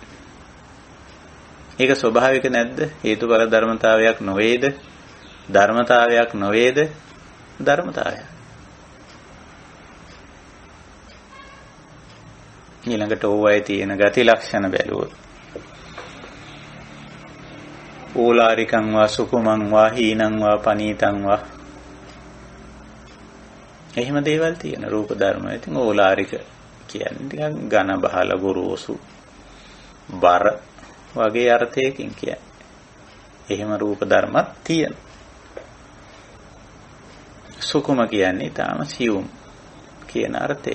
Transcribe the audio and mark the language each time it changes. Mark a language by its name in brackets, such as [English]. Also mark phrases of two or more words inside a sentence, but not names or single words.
[Sinhala] ඒක ස්වභාවික නැද්ද? හේතුඵල ධර්මතාවයක් නොවේද? ධර්මතාවයක් නොවේද? ධර්මතාවයක්. ඊළඟට ඕවයි තියෙන ගති ලක්ෂණ බැලුවොත් [Pali] ඕලාරිකං වා සුකුමං වා හීනං වා පනීතං වා [Sinhala] එහෙම දේවල් තියෙන රූප ධර්ම. ඉතින් ඕලාරික කියන්නේ ටිකක් ඝන බහල ගොරෝසු බර වගේ අර්ථයකින් කියන්නේ. එහෙම රූප ධර්මත් තියෙන. සුකුම කියන්නේ ඊටාම සියුම් කියන අර්ථය.